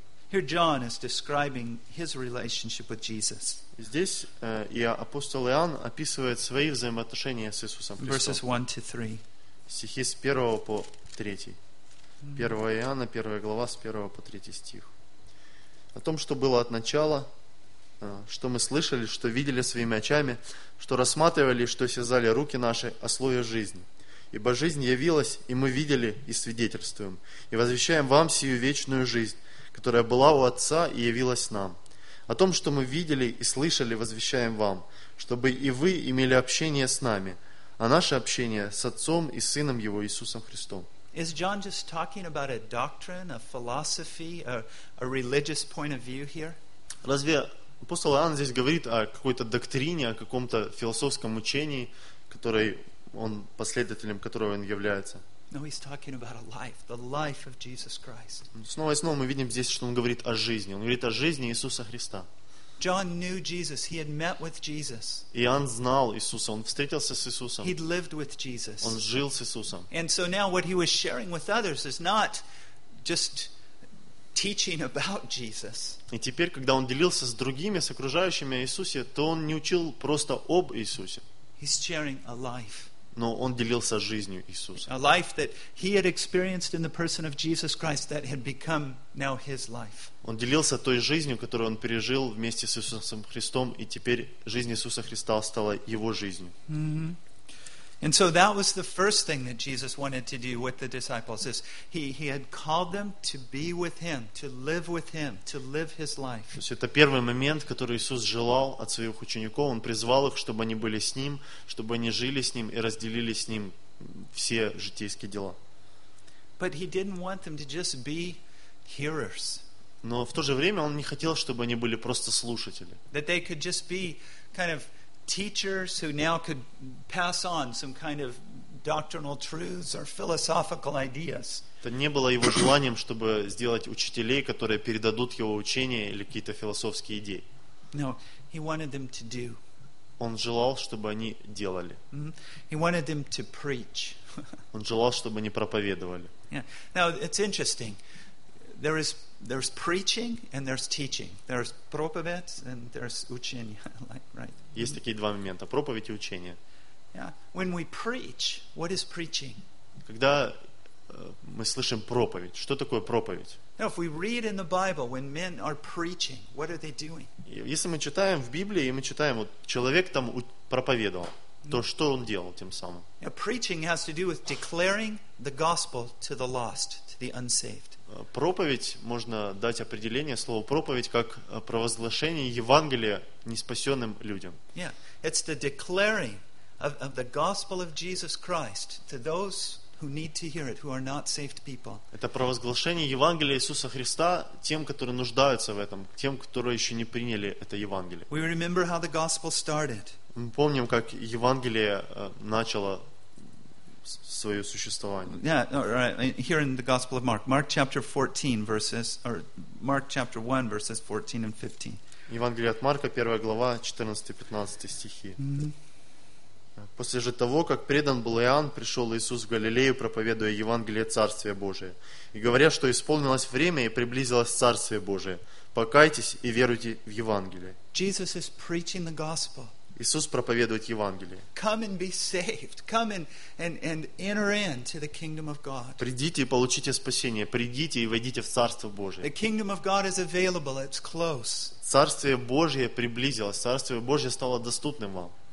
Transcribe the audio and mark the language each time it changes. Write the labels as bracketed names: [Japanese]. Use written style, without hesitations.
[English] Here John is describing his relationship with Jesus. [Russian] Здесь и апостол Иоанн описывает свои взаимоотношения с Иисусом Христом. [English] Verses 1-3. [Russian] Стихи с 1 по 3. 1 Иоанна, 1 глава, с 1 по 3 стих. О том, что было от начала, что мы слышали, что видели своими очами, что рассматривали, что связали руки наши о слове жизни. Ибо жизнь явилась, и мы видели и свидетельствуем, и возвещаем вам сию вечную жизнь, которая была у Отца и явилась нам. О том, что мы видели и слышали, возвещаем вам, чтобы и вы имели общение с нами, а наше общение с Отцом и Сыном Его Иисусом Христом. [English] Is John just talking about a doctrine, a philosophy, a religious point of view here? [Russian] Разве апостол Иоанн здесь говорит о какой-то доктрине, о каком-то философском учении, который он последователем которого он является? [English] No, he's talking about a life, the life of Jesus Christ. [Russian] Снова и снова мы видим здесь, что он говорит о жизни. Он говорит о жизни Иисуса Христа. [English] John knew Jesus. He had met with Jesus. [Russian] Иоанн знал Иисуса. Он встретился с Иисусом. [English] He'd lived with Jesus. [Russian] Он жил с Иисусом. [English] And so now what he was sharing with others is not just teaching about Jesus. [Russian] И теперь, когда он делился с другими, с окружающими о Иисусе, то он не учил просто об Иисусе. [English] He's sharing a life. [Russian] Но он делился жизнью Иисуса. [English] A life that he had experienced in the person of Jesus Christ that had become now his life. [Russian] Он делился той жизнью, которую он пережил вместе с Иисусом Христом, и теперь жизнь Иисуса Христа стала его жизнью. Mm-hmm. [English] And so that was the first thing that Jesus wanted to do with the disciples. Is he had called them to be with him, to live with him, to live his life. [Russian] То есть это первый момент, который Иисус желал от своих учеников. Он призвал их, чтобы они были с ним, чтобы они жили с ним и разделили с ним все житейские дела. [English] But he didn't want them to just be hearers. [Russian] Но в то же время он не хотел, чтобы они были просто слушатели. [English] That they could just be kind of teachers who now could pass on some kind of doctrinal truths or philosophical ideas. [Russian] Это не было его желанием, чтобы сделать учителей, которые передадут его учение или какие-то философские идеи. [English] No, he wanted them to do. [Russian] Он желал, чтобы они делали. [English] He wanted them to preach. [Russian] Он желал, чтобы они проповедовали. [English] Yeah. Now it's interesting. There's preaching and there's teaching. There's проповедь and there's учение, like, right? [Russian] Есть такие два момента: проповедь и учение. [English] Yeah. When we preach, what is preaching? [Russian] Когда мы слышим проповедь, что такое проповедь? [English] Now, if we read in the Bible, when men are preaching, what are they doing? [Russian] Если мы читаем в Библии и мы читаем, вот человек там проповедовал, то что он делал тем самым? [English] Yeah, preaching has to do with declaring the gospel to the lost, to the unsaved. [Russian] Проповедь, можно дать определение слову проповедь как провозглашение Евангелия неспасенным людям. [English] Yeah, it's the declaring of the gospel of Jesus Christ to those who need to hear it, who are not saved people. [Russian] Это провозглашение Евангелия Иисуса Христа тем, которые нуждаются в этом, тем, которые еще не приняли это Евангелие. [English] We remember how the gospel started. [Russian] Мы помним, как Евангелие начало свое существование. [English] Yeah, all right. Here in the Gospel of Mark, Mark chapter 1 verses 14 and 15. [Russian] Евангелие от Марка, 1 глава, 14-15 стихи. Mm-hmm. После же того, как предан был Иоанн, пришел Иисус в Галилею, проповедуя Евангелие Царствия Божия, и говоря, что исполнилось время и приблизилось Царствие Божие. Покайтесь и веруйте в Евангелие. [English] Jesus is preaching the gospel. [Russian] Иисус проповедует Евангелие. [English] Come and be saved. Come and enter into the kingdom of God. [Russian] Придите и получите спасение. Придите и войдите в Царство Божие. [English] The kingdom of God is available. It's close. [Russian] Царствие Божие приблизилось. Царствие Божие стало доступным вам.